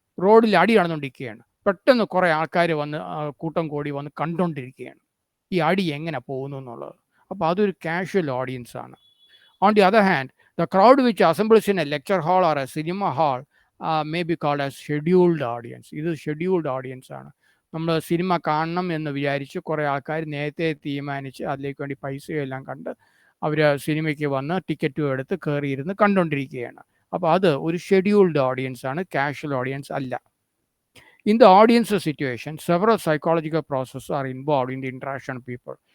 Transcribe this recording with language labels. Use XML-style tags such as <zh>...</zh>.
<ml>റോഡിൽ അടി നടന്നുകൊണ്ടിരിക്കുകയാണ്, പെട്ടെന്ന് കുറേ ആൾക്കാർ വന്ന് കൂട്ടം കൂടി വന്ന് കണ്ടുകൊണ്ടിരിക്കുകയാണ് ഈ അടി എങ്ങനെ പോകുന്നു എന്നുള്ളത്. അപ്പോൾ അതൊരു കാഷ്വൽ ഓഡിയൻസ് ആണ്.</ml> <en>On the other hand, the crowd which assembles in a lecture hall or a cinema hall may be called as scheduled audience.</en> <ml>ഇത് ഷെഡ്യൂൾഡ് ഓഡിയൻസ് ആണ്. നമ്മൾ സിനിമ കാണണം എന്ന് വിചാരിച്ച് കുറേ ആൾക്കാർ നേരത്തെ തീരുമാനിച്ച് അതിലേക്ക് വേണ്ടി പൈസയെല്ലാം കണ്ട് അവർ സിനിമയ്ക്ക് വന്ന് ടിക്കറ്റും എടുത്ത് കയറിയിരുന്ന് കണ്ടുകൊണ്ടിരിക്കുകയാണ്. അപ്പോൾ അത് ഒരു ഷെഡ്യൂൾഡ് ഓഡിയൻസ് ആണ്, കാഷ്വൽ ഓഡിയൻസ് അല്ല.</ml> <en>In the audience situation several psychological process are involve in the interaction people.</en>